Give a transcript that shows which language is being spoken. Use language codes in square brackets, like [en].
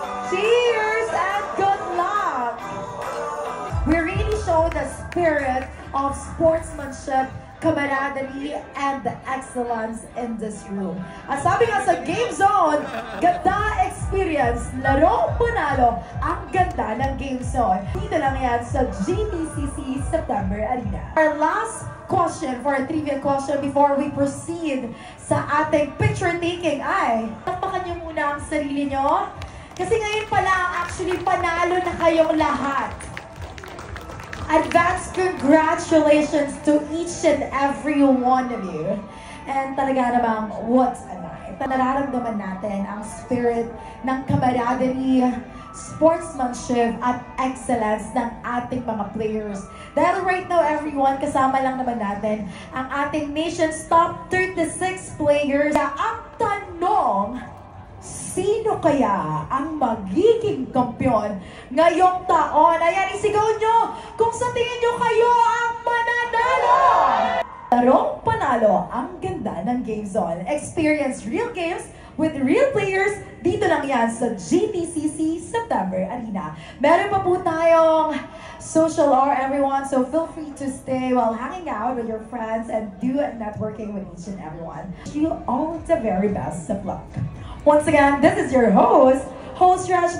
[en] Cheers and good luck! We really show the spirit of sportsmanship, camaraderie, and the excellence in this room. [tl] At sabi nga sa Game Zone, ganda experience, laro panalo, ang ganda ng Game Zone. Dito lang yan sa GTCC September Arena. [en] Our last question for a trivia question before we proceed sa ating picture taking [tl] ay, tapakan niyo muna ang sarili niyo. Kasi ngayon pala, actually, panalo na kayong lahat. [en] Advance congratulations to each and every one of you. [tl] And talaga namang, [en] what a night. [tl] Nararamdaman natin ang spirit ng camaraderie, sportsmanship, at excellence ng ating mga players. Dahil [en] right now, everyone, [tl] kasama lang naman natin ang ating nation's top 36 players. Ang tanong, sino kaya ang magiging kampiyon ngayong taon? Ayan, isigaw nyo kung sa tingin nyo kayo ang mananalo! Larong panalo, ang ganda ng Game Zone. [en] Experience real games with real players. [tl] Dito lang yan sa [en] GTCC September Arena. [tl] Meron pa po tayong [en] social hour, everyone. So feel free to stay while hanging out with your friends and do networking with each and everyone. Wish you all the very best of luck. Once again, this is your host, Rash.